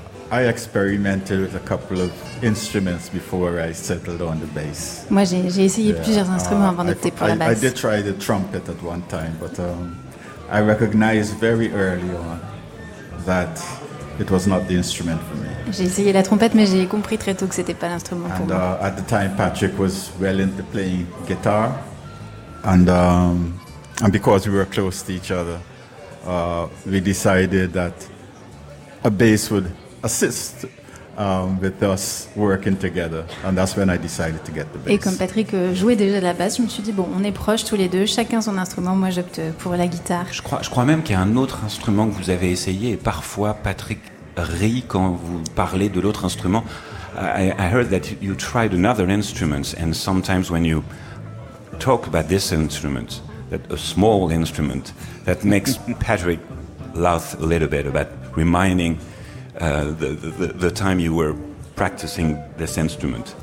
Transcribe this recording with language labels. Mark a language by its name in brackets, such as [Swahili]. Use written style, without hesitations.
[English] I experimented with a couple of instruments before I settled on the bass. [French] Moi, j'ai essayé plusieurs instruments avant d'opter pour la basse. [English] I did try the trumpet at one time, but I recognized very early on that it was not the instrument for me. [French] J'ai essayé la trompette, mais j'ai compris très tôt que c'était pas l'instrument pour moi. [English] And at the time, Patrick was well into playing guitar, and because we were close to each other, we decided that a bass would assist with us working together, and that's when I decided to get the bass. [French] Et comme Patrick jouait déjà de la basse, je me suis dit bon, on est proches tous les deux, chacun son instrument, moi j'opte pour la guitare. Je crois même qu'il y a un autre instrument que vous avez essayé, et parfois Patrick rit quand vous parlez de l'autre instrument. [English] I heard that you tried another instrument, and sometimes when you talk about this instrument, that a small instrument, that makes Patrick laugh a little bit about reminding the time you were practicing this instrument.